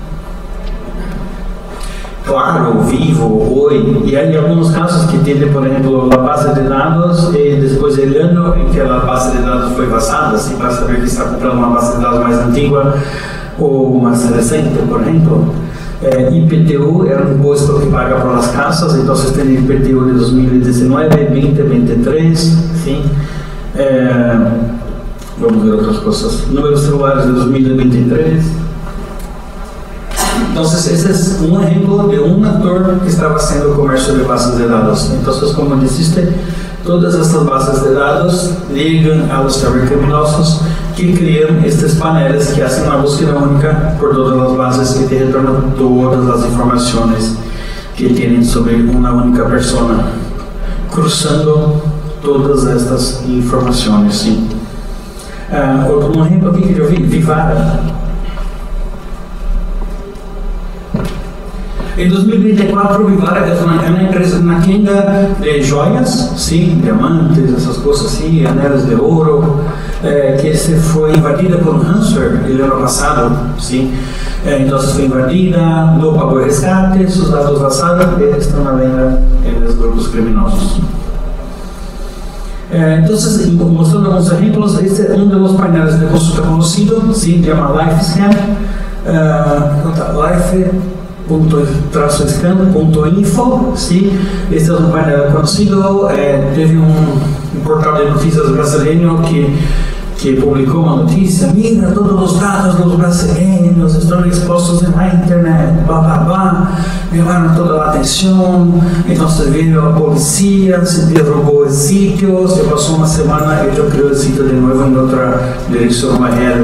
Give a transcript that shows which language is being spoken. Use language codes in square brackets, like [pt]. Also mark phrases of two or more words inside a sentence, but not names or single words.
[es] Claro, Vivo, Oi, y hay algunos casos que tiene, por ejemplo, la base de datos y después del año en que la base de datos fue basada, así para saber que está comprando una base de datos más antigua o más reciente, por ejemplo. [pt] IPTU é um imposto que paga para as casas, então tem IPTU de 2019, 20, 23, sim. Vamos ver outras coisas. Números celulares de 2023. Então, esse é um exemplo de um ator que estava haciendo comércio de bases de dados. Então, como disseste, todas estas bases de dados ligam a los cibercriminosos que criam estes [es] paneles que hacen [pt] uma búsqueda única por todas as bases que te retornam todas as informações que têm sobre uma única persona, cruzando todas estas informações. Sim. Um exemplo aqui que eu vi, Vivara. Em 2024, Vivara é uma empresa na tienda de joias, sim, diamantes, essas coisas assim, anéis de ouro, que se foi invadida por um ransomware no ano passado, sim. Então foi invadida, não pagou resgate, seus dados vazados estão na venda dos grupos criminosos. [es] Entonces, mostrando algunos ejemplos, este es uno de los paneles de consulta conocido, ¿sí? Se llama LifeScan, life.scan.info, ¿sí? Este es un panel conocido, teve un portal de noticias brasileño que publicó una noticia: mira, todos los datos de los brasileños están expuestos en la internet, bla bla bla, llamaron toda la atención, entonces vino la policía, se derrubó el sitio, se pasó una semana y yo creo el sitio de nuevo en otra dirección manual.